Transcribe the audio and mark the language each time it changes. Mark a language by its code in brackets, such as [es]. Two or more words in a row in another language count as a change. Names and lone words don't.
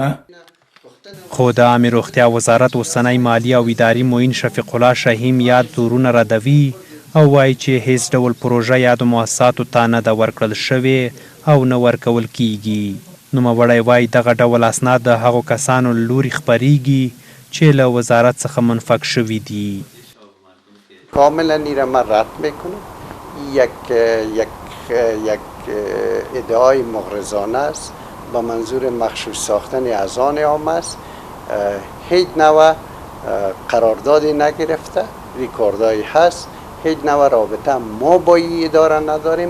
[ps] خو د عامې روغتیا وزارت اوسنی مالی او اداري معین شفیق الله شهیم یاد تورونه ردوي او وایي چې هیڅ ډول پروژه یادو مؤسساتو ته نه ده ورکړل شوې او نه ورکول کیږي. نوموړی وایي دغه ډول اسناد د هغو کسانو له لوري خپریږي چې له وزارت څخه منفک شوي دي. [fa] کاملا این را من رد میکنم. یک ادعای مغرضانه است با منظور مغشوش ساختن اذهان عامه است. هیچ نوع قراردادی نگرفته، ریکوردایی هست، هیچ نوع رابطه ما با این اداره نداریم.